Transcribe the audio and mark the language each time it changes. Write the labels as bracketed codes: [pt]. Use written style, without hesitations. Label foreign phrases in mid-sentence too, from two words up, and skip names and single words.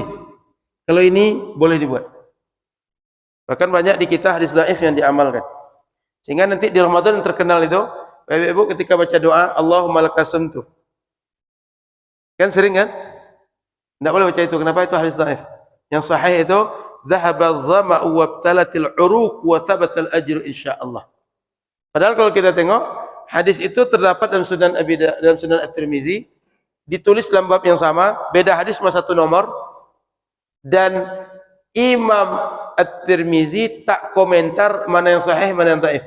[ms] Kalau ini boleh dibuat. Bahkan banyak di kita hadis dhaif yang diamalkan. Sehingga nanti di Ramadan yang terkenal itu, Bapak Ibu ketika baca doa [ar] اللهم لك صمت. [ms] Kan sering kan? Tak boleh baca itu. Kenapa? Itu hadis dhaif. Yang sahih itu [ar] ذهب الظمأ وابتلت العروق وثبت الأجر إن شاء الله. [ms] Padahal kalau kita tengok hadis itu terdapat dalam Sunan At-Tirmizi, ditulis dalam bab yang sama, beda hadis cuma satu nomor, dan Imam At-Tirmizi tak komentar mana yang sahih mana yang dhaif.